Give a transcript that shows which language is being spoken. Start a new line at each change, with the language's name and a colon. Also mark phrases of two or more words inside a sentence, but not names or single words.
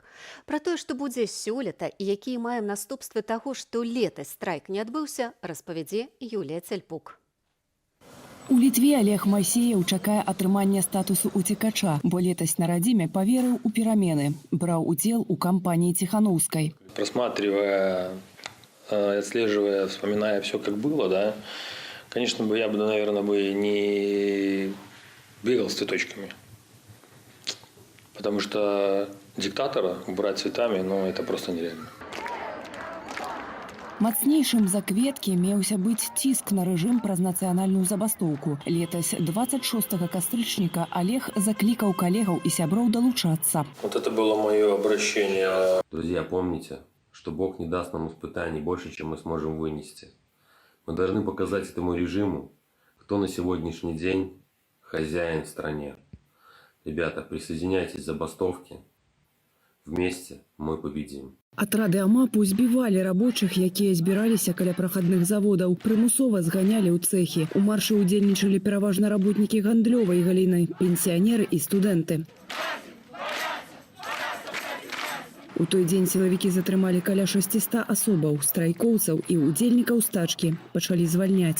Belarusian: Пра тое, што будзе сёлета і якія маем наступствы таго, што летась страйк не адбыўся, распавядзе Юлія Цельпук. У Літве Олег Майсеяў чакае атрымання статусу уцекача, бо летась на радзіме паверыў у перамены, браў удзел у кампаніі Ціханаўскай.
Russian: Просматривая, отслеживая, вспоминая все, как было, да, конечно, я бы, наверное, не бегал с цветочками. Потому что диктатора убрать цветами, это просто нереально.
Belarusian: Мацнейшым за кветкі меўся быць ціск на рэжым праз нацыянальную забастоўку. Летась 26 кастрычніка Олег заклікаў калегаў і сяброў далучацца.
Russian: Вот это было мое обращение. Друзья, помните, что Бог не даст нам испытаний больше, чем мы сможем вынести. Мы должны показать этому режиму, кто на сегодняшний день хозяин в стране. Ребята, присоединяйтесь к забастовке. Вместе мы победим.
Belarusian: Атрады АМАПу збівалі рабочых, якія збіраліся каля прахадных заводаў, прымусова зганялі ў цэхі. У маршы ўдзельнічалі пераважна работнікі гандлёвай галіны, пенсіянеры і студэнты. У той дзень сілавікі затрымалі каля 600 асобаў, страйкоўцаў і ўдзельнікаў стачкі пачалі звальняць.